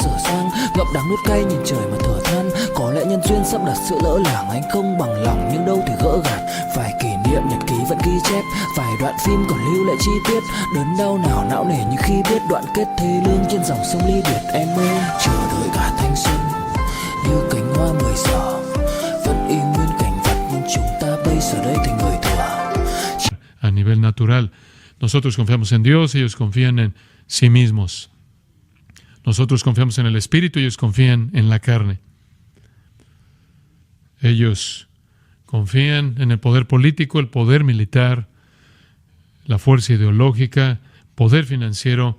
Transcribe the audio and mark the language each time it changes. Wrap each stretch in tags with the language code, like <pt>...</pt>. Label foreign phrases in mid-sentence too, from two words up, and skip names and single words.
<vi>dở dang, ngậm đắng nuốt cay nhìn trời mà thở than, có lẽ nhân duyên sắp đặt sự lỡ làng, anh không bằng lòng nhưng đâu thể gỡ gạt, vài kỷ niệm nhật ký vẫn ghi chép, vài đoạn phim còn lưu lại chi tiết, đớn đau nào não nề như khi biết đoạn kết thê lương trên dòng sông ly biệt, em ơi chờ đợi cả thanh xuân như cánh hoa 10 giờ, vẫn y nguyên cảnh vật nhưng chúng ta bây giờ đây thành người thừa.</vi> <es>A nivel natural, nosotros confiamos en Dios, ellos confían en sí mismos. Nosotros confiamos en el Espíritu, ellos confían en la carne. Ellos confían en el poder político, el poder militar, la fuerza ideológica, poder financiero.</es>